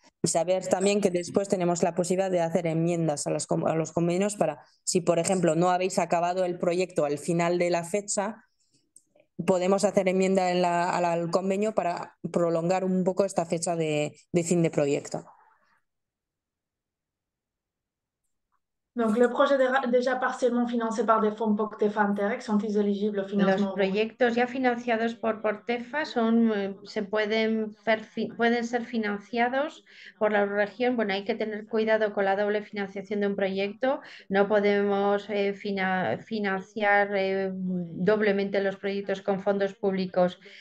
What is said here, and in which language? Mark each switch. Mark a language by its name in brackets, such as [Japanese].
[Spanish] Y saber también que después tenemos la posibilidad de hacer enmiendas a los convenios para, si por ejemplo no habéis acabado el proyecto al final de la fecha, podemos hacer enmienda al convenio para prolongar un poco esta fecha de fin de proyecto. [French] Donc, les projets déjà partiellement financés par des fonds POCTEFA Interreg sont-ils éligibles au [Spanish] Los [French] financement européen? [Spanish] proyectos ya financiados por Portefa son, se pueden, pueden ser financiados por la región. Bueno, hay que tener cuidado con la doble financiación de un proyecto. No podemos financiar doblemente los proyectos con fondos públicos.